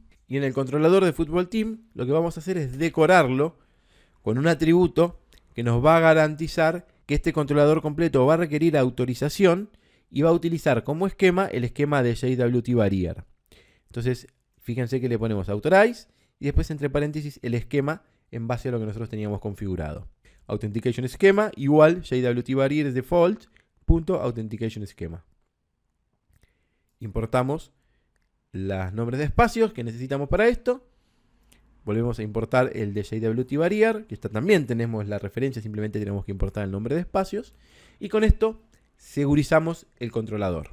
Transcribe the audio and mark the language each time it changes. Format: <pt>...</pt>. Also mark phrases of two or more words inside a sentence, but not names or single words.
<es>Y en el controlador de Football Team, lo que vamos a hacer es decorarlo con un atributo que nos va a garantizar que este controlador completo va a requerir autorización y va a utilizar como esquema el esquema de JWT Barrier. Entonces, fíjense que le ponemos authorize y después entre paréntesis el esquema en base a lo que nosotros teníamos configurado.</es> <en>Authentication Schema igual JWT Barrier default punto authentication schema.</en> <es>Importamos los nombres de espacios que necesitamos para esto. Volvemos a importar el de JWT Barrier, que también tenemos la referencia, simplemente tenemos que importar el nombre de espacios. Y con esto segurizamos el controlador.</es>